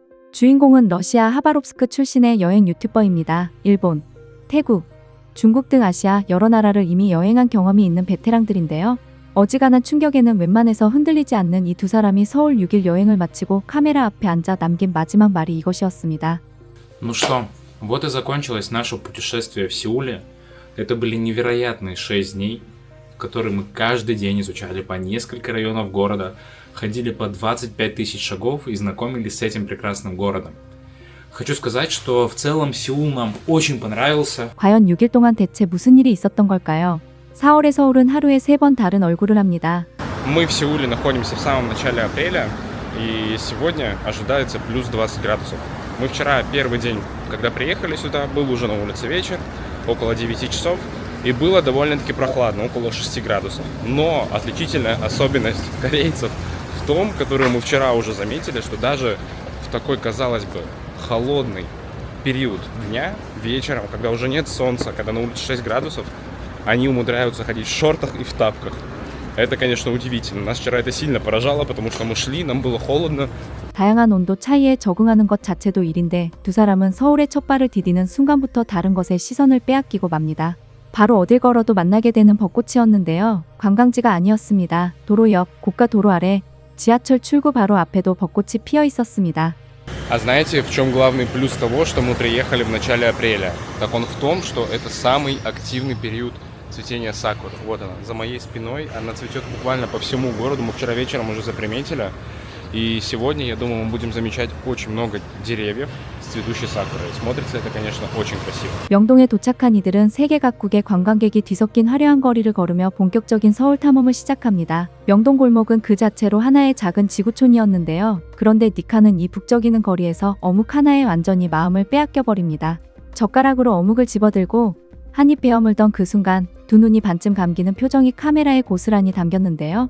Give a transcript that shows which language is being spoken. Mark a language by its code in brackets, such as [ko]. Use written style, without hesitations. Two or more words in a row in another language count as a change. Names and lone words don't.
[ko] 주인공은 러시아 하바롭스크 출신의 여행 유튜버입니다. 일본, 태국, 중국 등 아시아 여러 나라를 이미 여행한 경험이 있는 베테랑들인데요. 어지간한 충격에는 웬만해서 흔들리지 않는 이 두 사람이 서울 6일 여행을 마치고 카메라 앞에 앉아 남긴 마지막 말이 이것이었습니다. [ru] Ну что, вот и закончилось наше путешествие в Сеуле. Это были невероятные 6 дней, в которые мы каждый день изучали по несколько районов города, ходили по 25 тысяч шагов и знакомились с этим прекрасным городом. Хочу сказать, что в целом Сеул нам очень понравился. [ko] 과연 6일 동안 대체 무슨 일이 있었던 걸까요? 4월의 서울은 하루에 3번 다른 얼굴을 합니다. [ru] Мы в Сеуле находимся в самом начале апреля, и сегодня ожидается плюс 20 градусов. Мы вчера, первый день, когда приехали сюда, был уже на улице вечер, около 9 часов, и было довольно-таки прохладно, около 6 градусов. Но отличительная особенность корейцев в том, которую мы вчера уже заметили, что даже в такой, казалось бы, холодный период дня, вечером, когда уже нет солнца, когда на улице 6 градусов, они умудряются ходить в шортах и в тапках. Это, конечно, удивительно. Нас вчера это сильно поражало, потому что мы шли, нам было холодно. [ko] 다양한 온도 차이에 적응하는 것 자체도 일인데 두 사람은 서울에 첫 발을 디디는 순간부터 다른 것에 시선을 빼앗기고 맙니다. 바로 어딜 걸어도 만나게 되는 벚꽃이었는데요. 관광지가 아니었습니다. 도로 옆, 고가 도로 아래, 지하철 출구 바로 앞에도 벚꽃이 피어 있었습니다. [ru] А знаете, в чем главный плюс того, что мы приехали в начале апреля? Так он в том, что это самый активный период цветения сакуры. Вот она, за моей спиной. Она цветет буквально по всему городу. Мы вчера вечером уже заприметили. И сегодня, я думаю, мы будем замечать очень много деревьев с цветущей сакурой. Смотрится это, конечно, очень красиво. [ko] 명동에 도착한 이들은 세계 각국의 관광객이 뒤섞인 화려한 거리를 걸으며 본격적인 서울 탐험을 시작합니다. 명동 골목은 그 자체로 하나의 작은 지구촌이었는데요. 그런데 니카는 이 북적이는 거리에서 어묵 하나에 완전히 마음을 빼앗겨버립니다. 젓가락으로 어묵을 집어들고 한입 베어물던 그 순간 두 눈이 반쯤 감기는 표정이 카메라에 고스란히 담겼는데요.